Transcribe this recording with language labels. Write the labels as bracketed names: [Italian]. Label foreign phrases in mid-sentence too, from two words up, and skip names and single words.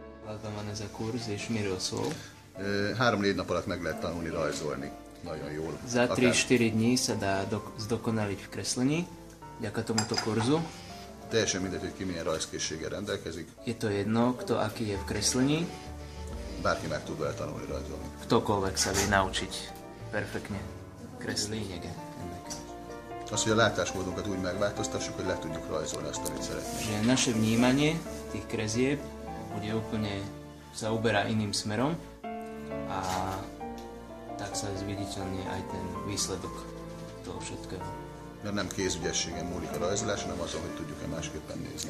[Hungarian] van ez a kurz, és miről szól? 3-4 nap alatt meg lehet tanulni rajzolni. Nagyon jól. [Slovak] Za 3-4 dní sa dá zdokonaliť v kreslení, vďaka tomuto kurzu. [Hungarian] Teljesen mindegy, hogy ki milyen rajzkészséggel rendelkezik. [Slovak] Je to jedno, kto aký je v kreslení. [Hungarian] Bárki meg tud vele tanulni rajzolni. [Slovak] Ktokoľvek sa vie naučiť perfektne kresliť. [Hungarian] Az, hogy a látásmódunkat úgy megváltoztassuk, hogy le tudjuk rajzolni azt, amit szeretnénk. [Slovak] Že naše vnímanie tých krezieb bude úplne sa uberá iným smerom a tak sa zviditeľne aj ten výsledok toho všetkého. [Hungarian] Mert nem kézügyességen múlik a rajzolás, hanem azon, hogy tudjuk-e másképpen nézni.